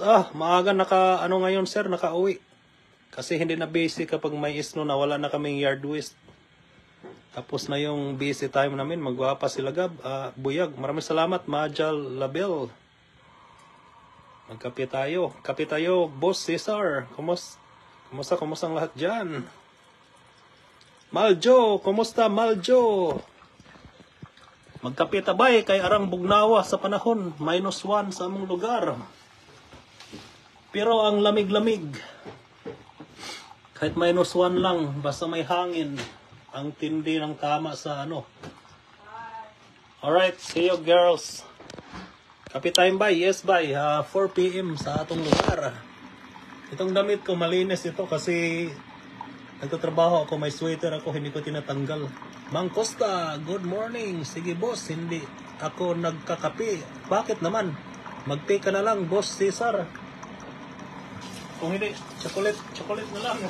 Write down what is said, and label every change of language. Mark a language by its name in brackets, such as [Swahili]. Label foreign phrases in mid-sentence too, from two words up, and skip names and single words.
[Filipino] Maaga ngayon sir, naka-uwi. Kasi hindi na busy kapag may snow na wala na kaming [English] yard waste. [Filipino] Tapos na yung [English] busy time [Filipino] namin, magwapa sila Gab. Buyag, maraming salamat, Majal Label. Magkape tayo. Kape tayo, Boss Cesar. Kumusta ang lahat dyan? Maljo, kumusta Maljo? [Cebuano] Magkape tabay kay arang bugnawa sa panahon. -1 sa among lugar. [Filipino] Pero ang lamig-lamig. Kahit -1 lang, basta may hangin. Ang tindi ng tama sa ano. [English] Alright, see you girls. Kape time bye? Yes bye. 4 PM [Cebuano] sa atong lugar. [Filipino] Itong damit ko malinis ito kasi nagtatrabaho ako, may sweater ako, hindi ko tinatanggal. Mang Costa, [English] good morning. [Filipino] Sige boss, hindi ako nagkakape. Bakit naman? Mag-take ka na lang, Boss Cesar. Kung hindi, chocolate na lang.